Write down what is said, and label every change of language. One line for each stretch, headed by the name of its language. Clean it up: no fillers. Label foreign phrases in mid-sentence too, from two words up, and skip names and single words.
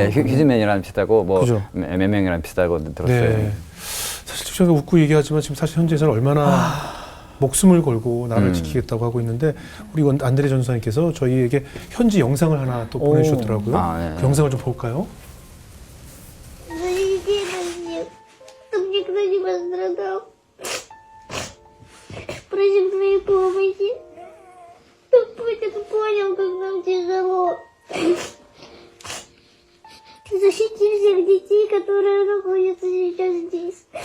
Korean: 네, 휴즈맨이랑 비슷하고 뭐 그죠? 몇 명이랑 비슷하고 들었어요. 네. 사실 저희가 웃고 얘기하지만 지금 사실 현재에서는 얼마나 목숨을 걸고 나라를 지키겠다고 하고 있는데 우리 안드레 전사님께서 저희에게 현지 영상을 하나 또 보내주셨더라고요. 네. 그 영상을 좀 볼까요?
Russian: Защити нас всех, чтобы никто не пострадал. Просим твоей помощи, чтобы Путин понял, как нам тяжело. Защити всех детей, которые находятся сейчас здесь.